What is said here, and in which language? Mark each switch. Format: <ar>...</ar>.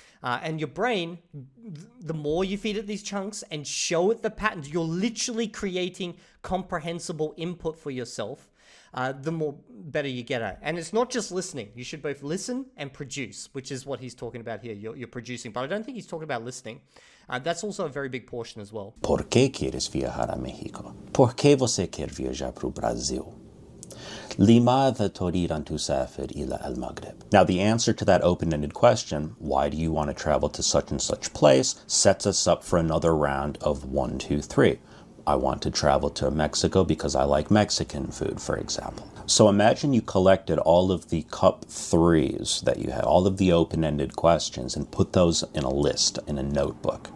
<en>And your brain, the more you feed it these chunks and show it the patterns, you're literally creating comprehensible input for yourself. The more better you get at it. And it's not just listening. You should both listen and produce, which is what he's talking about here. You're producing. But I don't think he's talking about listening. That's also a very big portion as well.</en> <es>Por que quieres viajar a México?</es> <pt>Por que você quer viajar para o Brasil?</pt> <ar>لماذا تريد أن تسافر إلى المغرب?</ar> <en>Now, the answer to that open-ended question, why do you want to travel to such and such place, sets us up for another round of 1, 2, 3. I want to travel to Mexico because I like Mexican food, for example. So imagine you collected all of the cup 3s that you had, all of the open-ended questions, and put those in a list, in a notebook.</en>